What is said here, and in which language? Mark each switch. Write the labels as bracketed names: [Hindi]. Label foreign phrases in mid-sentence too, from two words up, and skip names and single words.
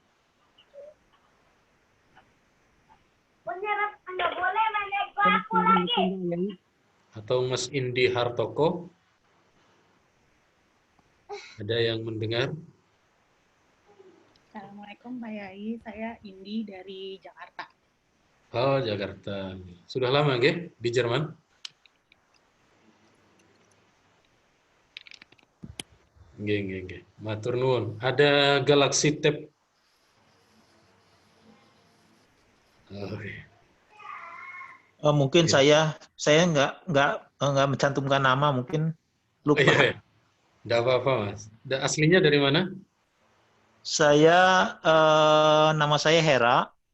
[Indonesian] Atau Mas Indi Hartoko. Ada yang mendengar? Assalamualaikum Pak Yai, saya Indi dari Jakarta. Oh, Jakarta. Sudah lama nggih di Jerman? [Javanese] Nggih. Matur nuwun. [Indonesian] Ada Galaxy Tab. Mungkin saya nggak mencantumkan nama, mungkin lupa. Iya. Nggak apa-apa Mas. Aslinya dari mana? Saya nama saya Hera.